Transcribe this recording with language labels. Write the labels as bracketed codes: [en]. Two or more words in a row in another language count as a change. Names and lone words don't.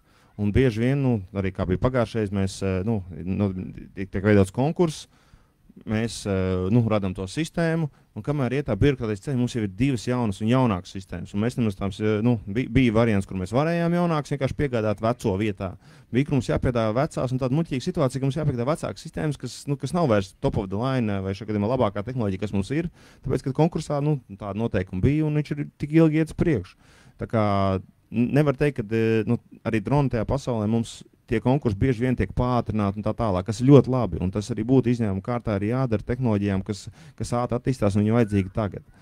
[lv] Un bieži vien, arī kā bija pagājušais, mēs, tiek veidots konkurss, mēs radām to sistēmu, un kamēr iet tā birokrātiskā ceļa, mums jau ir 2 jaunas un jaunākas sistēmas. Un mēs nemaz tāms, bija variants, kur mēs varējām jaunākas vienkārši piegādāt veco vietā. Bija, kur mums jāpiedāvā vecās, un tāda muļķīga situācija, ka mums jāpiegādā vecākas sistēmas, kas nav vairs [en] top of the line, [lv] vai šajā gadījumā labākā tehnoloģija, kas mums ir. Tāpēc, kad konkursā tāda noteikuma bija, un viņš ir tik ilgi iet uz priekšu. Tā kā nevar teikt, ka arī droni tajā pasaulē mums tie konkursi bieži vien tiek pātrināti un tā tālāk, kas ir ļoti labi. Un tas arī būtu izņēmuma kārtā arī jādara tehnoloģijām, kas ātri attīstās un viņi vajadzīgi tagad.